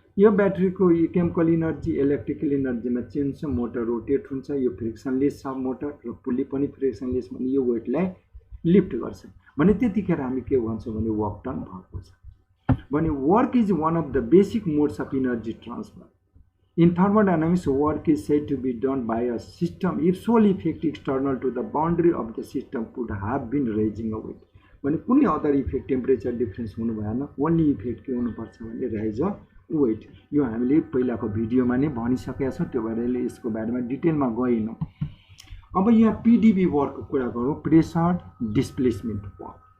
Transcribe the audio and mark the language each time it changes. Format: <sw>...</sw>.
<ne>यो ब्याट्रीको chemical energy electrical इनर्जीमा change छ, motor rotate हुन्छ, यो फ्रिक्सनलेस छ मोटर र पुल्ली पनि फ्रिक्सनलेस भने यो वेटलाई लिफ्ट गर्छ भने त्यतिखेर हामी के भन्छौँ भने वर्क टर्न भएको छ भने</ne> <en>Work is one of the basic modes of energy transfer. In thermodynamics, work is said to be done by a system if sole effect external to the boundary of the system could have been raising a weight।</en> <ne>भने कुनै other effect temperature difference हुनु भएन, only effect के हुनुपर्छ भने</ne> <en>Raise a weight.</en> <ne>यो हामीले पहिलाको भिडियोमा नै भनिसकेका छौँ, त्यो भएर यसको बारेमा डिटेलमा गएनौँ। अब यहाँ पिडिबी वर्कको कुरा गरौँ, प्रेसर डिस्प्लेसमेन्ट वर्क।</ne>